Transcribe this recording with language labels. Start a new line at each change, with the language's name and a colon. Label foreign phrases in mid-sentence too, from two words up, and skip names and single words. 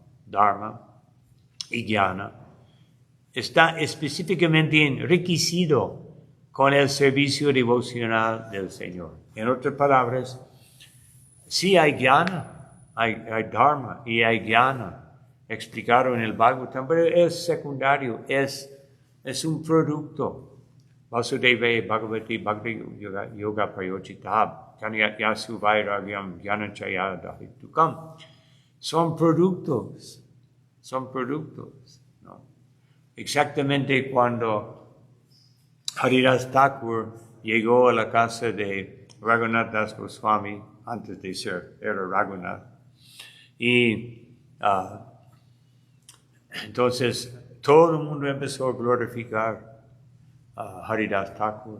Spanish: Dharma y Jnana, está específicamente enriquecido con el servicio devocional del Señor. En otras palabras, sí hay Jnana, hay Dharma y hay Jnana, explicado en el Bhagavatam, pero es secundario, es un producto.
Sanskrit: वासुदेव भगवति भक्ति योग प्रयोचितब्, यसु वैराग्यम् ज्ञानचय दहितुकम्.
Spanish: Son productos, ¿no? Exactamente cuando Haridas Thakur llegó a la casa de Raghunath Das Goswami, antes de ser, era Raghunath, y entonces todo el mundo empezó a glorificar a Haridas Thakur.